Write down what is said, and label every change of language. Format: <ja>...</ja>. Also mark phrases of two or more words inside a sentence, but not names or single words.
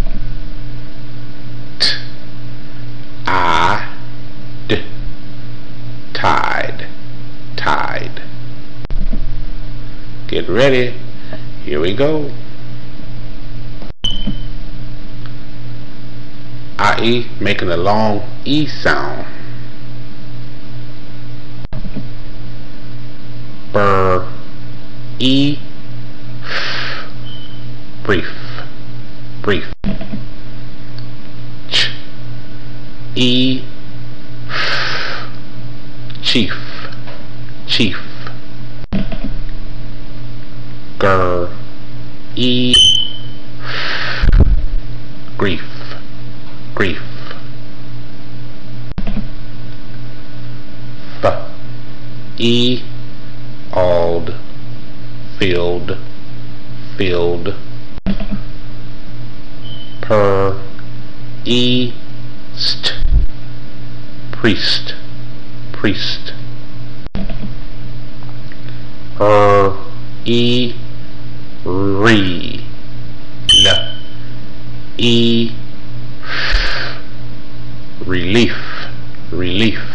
<en>T, I, d, tide, tide. Get ready. Here we go. I-E, making a long E sound. Bur, E, f, brief, brief. Ch, E, f, chief, chief. Gur, E, f, grief, grief. F, E, ald, field, field. Per, E, st, priest, priest. E, re, l, E, f, relief, relief.</en>